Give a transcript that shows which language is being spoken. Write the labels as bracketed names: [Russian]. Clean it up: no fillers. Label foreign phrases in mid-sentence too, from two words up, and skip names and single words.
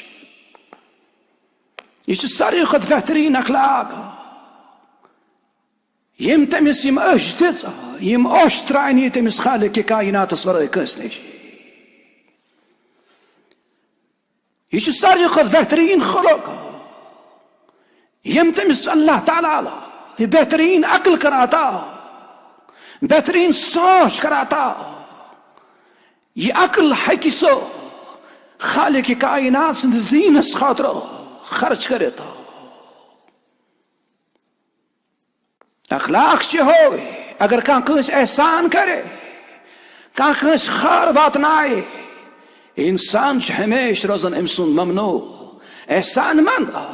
[Kashmiri] یہ چھُ ساروی کھۄتہٕ بہترین اخلاق یم تمس یم أچھ دِژ، یم اوٚش ترٛایہِ تمس خالق کائناتس ورٲے کٲنٛسہِ نش. یہ چھُ ساروی کھۄتہٕ بہترین خلق یم تمس اللہ تعالیٰ یہ بہترین عقل کر عطا، بہترین سوچ کر عطا. یہ عقل ہیٚکہِ سُہ خالق کائنات سٕنٛدِس دیٖنس خٲطرٕ خرچ کٔرِتھ. اخلاق چھِ ہوے اگر کانٛہہ کٲنٛسہِ احسان کرِ، کانٛہہ کٲنٛسہِ خٲر واتنایہِ، انسان چھُ ہمیشہِ روزان أمۍ سُنٛد ممنوع احسان مند.